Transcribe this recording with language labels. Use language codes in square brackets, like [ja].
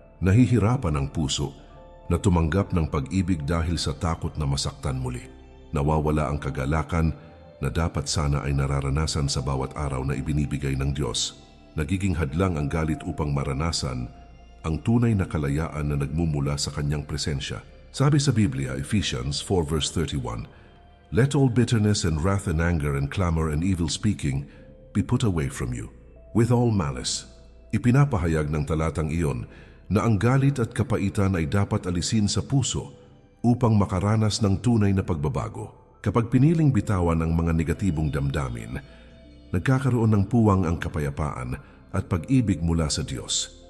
[tl] Nahihirapan ang puso na tumanggap ng pag-ibig dahil sa takot na masaktan muli. Nawawala ang kagalakan na dapat sana ay nararanasan sa bawat araw na ibinibigay ng Diyos. Nagiging hadlang ang galit upang maranasan ang tunay na kalayaan na nagmumula sa kanyang presensya. Sabi sa Biblia, [en] Ephesians 4 verse 31, "Let all bitterness and wrath and anger and clamor and evil speaking be put away from you, with all malice." [tl] Ipinapahayag ng talatang iyon na ang galit at kapaitan ay dapat alisin sa puso upang makaranas ng tunay na pagbabago. Kapag piniling bitawan ang mga negatibong damdamin, nagkakaroon ng puwang ang kapayapaan at pag-ibig mula sa Diyos.